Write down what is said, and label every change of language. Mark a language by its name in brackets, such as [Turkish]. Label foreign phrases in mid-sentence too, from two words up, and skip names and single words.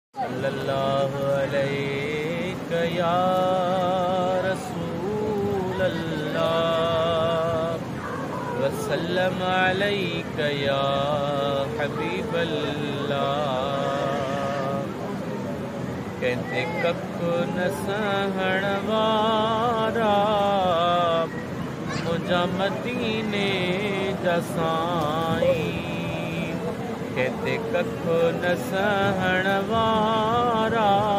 [Arabic] صلی اللہ علیہ یا رسول اللہ، وسلم علیک یا حبیب اللہ۔ [Sindhi] ڪنهن تي ڪک نه سهڻ وارا منهنجا مديني جا سائين، ڪنهن تي ڪک نه سهڻ وارا